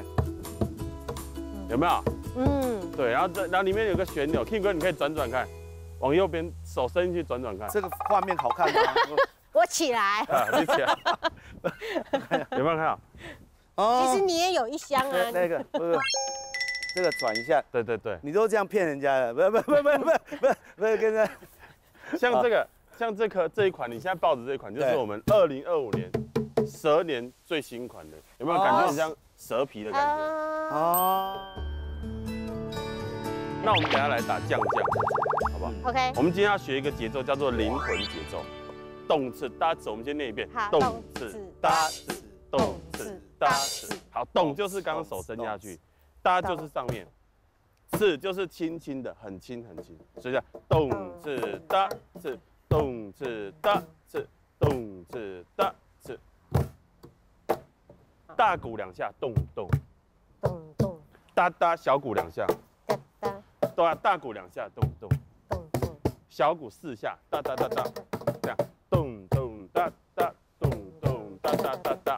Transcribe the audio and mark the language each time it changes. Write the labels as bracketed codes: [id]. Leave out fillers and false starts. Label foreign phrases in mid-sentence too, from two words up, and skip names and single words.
[zh] 有沒有？對，然後裡面有個旋鈕 ，King 哥你可以轉轉看，往右邊手伸進去轉轉看。這個畫面好看嗎？我起來。你起來。有沒有看到？其實你也有一箱啊。那個不是。這個轉一下，對，你都這樣騙人家的，不是，跟着，像這一款，你現在抱着這一款，就是我們2025年蛇年最新款的，有沒有感覺很像蛇皮的感覺？哦。那我們等下來打將，好不好？OK。我們今天要學一個節奏，叫做靈魂節奏，動次打次，我們先念一遍，動次打次，動次打次，好，動就是剛剛手伸下去。搭就是上面，次就是輕輕的，很輕，所以叫動次搭次，動次搭次，動次搭次。大鼓2下，咚咚，哒哒，小鼓2下，大鼓2下，咚咚，小鼓4下，哒哒哒哒，這樣，咚咚哒哒，咚咚哒哒哒哒。